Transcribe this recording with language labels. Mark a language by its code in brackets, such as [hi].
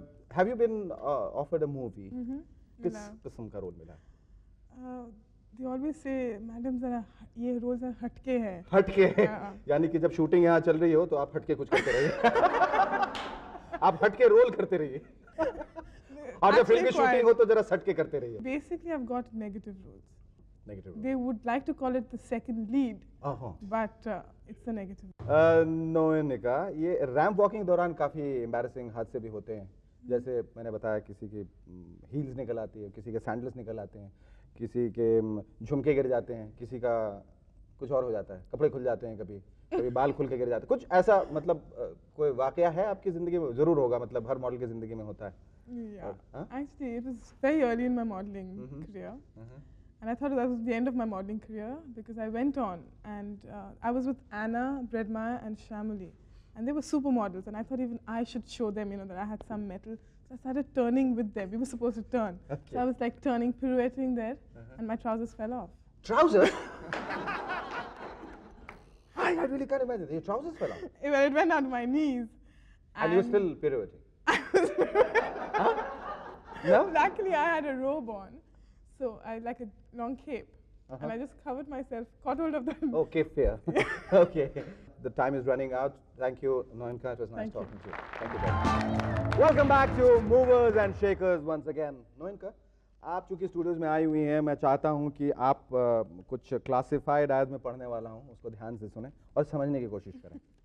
[en] Have you been offered a movie? [hi] किस मिला. किस्म का रोल मिला? They always say, madam, zara, ये रोल जरा हटके है. हटके. हाँ. यानी कि जब शूटिंग यहाँ चल रही हो तो आप हटके कुछ करते रहिए. आप हटके रोल करते रहिए. और जब फिल्म की [en] Actually [hi] शूटिंग [en] quite. [hi] हो तो जरा सटके करते रहिए. [en] Basically, I've got negative roles. Negative. They would like to call it the second lead, [hi] हाँ. [en] but it's the negative. [hi] नोएनिका, ये रैंप वॉकिंग दौरान काफ़ी एम्बैरेसिंग हादसे भी होते हैं. जैसे मैंने बताया किसी की हील्स निकल आती है, किसी के सैंडल्स निकल आते हैं, किसी के झुमके गिर जाते हैं, किसी का कुछ और हो जाता है, कपड़े खुल जाते हैं, कभी बाल खुल के गिर जाते हैं. कुछ ऐसा मतलब कोई वाकया है आपकी ज़िंदगी में? ज़रूर होगा, मतलब हर मॉडल की ज़िंदगी में होता है. [en] Yeah. Huh? Actually, it was very early in my modeling career. And I thought that was the end of my modeling career because I went on and I was with Anna, Bredmeyer and Shamali. And they were supermodels and I thought even I should show them, you know, that I had some metal. So I started turning with them. We were supposed to turn. Okay. So I was like turning, pirouetting there and my trousers fell off. Trousers? I really can't imagine. Your trousers fell off. It went down to my knees. And you were still pirouetting. No? Luckily, I had a robe on. So I like a long cape. And I just covered myself, caught hold of them. Okay, fair. Okay. The time is running out. Thank you, Noenka. It was nice Thank you. talking to you. Thank you very much. Welcome back to Movers and Shakers once again. [hi] Noenka, आप चूंकि studios में आई हुई हैं, मैं चाहता हूं कि आप कुछ क्लासिफाइड एज में पढ़ने वाला हूं, उसको ध्यान से सुने और समझने की कोशिश करें.